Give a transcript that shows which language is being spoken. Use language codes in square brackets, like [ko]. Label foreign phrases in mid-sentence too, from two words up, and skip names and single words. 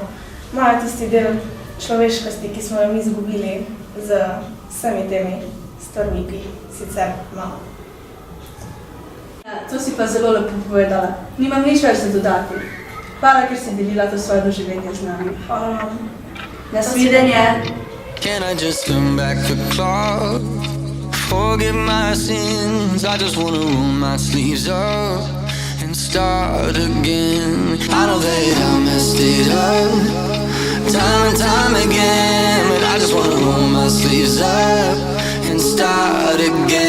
[sl] Imajo tisti del človeškosti, ki smo jo mi izgubili z vsemi temi stvarmi, ki jih sicer imamo. Ja, to si pa zelo lepo povedala. Nimam nič več za dodati. Hvala, ker si delila to svoje doživetje z nami. Hvala vam. Nasvidenje. [en] Can I just turn back the clock? Forgive my sins, I just wanna roll my sleeves up and start again. I know that I messed it up time and time again, but I just wanna roll my sleeves up and start again.